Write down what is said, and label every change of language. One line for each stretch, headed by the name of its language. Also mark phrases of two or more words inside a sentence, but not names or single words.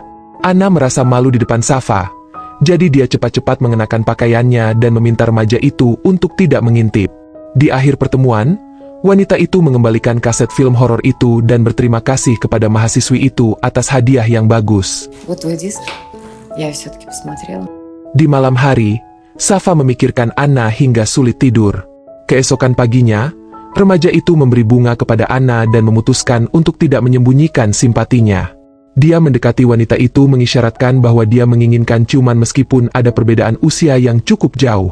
Indonesian: Anna merasa malu di depan Safa, jadi dia cepat-cepat mengenakan pakaiannya dan meminta remaja itu untuk tidak mengintip. Di akhir pertemuan, wanita itu mengembalikan kaset film horor itu dan berterima kasih kepada mahasiswi itu atas hadiah yang bagus.
Russian: Вот твой диск. Я все-таки посмотрела.
Indonesian: Di malam hari, Safa memikirkan Anna hingga sulit tidur. Keesokan paginya, remaja itu memberi bunga kepada Anna dan memutuskan untuk tidak menyembunyikan simpatinya. Dia mendekati wanita itu mengisyaratkan bahwa dia menginginkan ciuman meskipun ada perbedaan usia yang cukup jauh.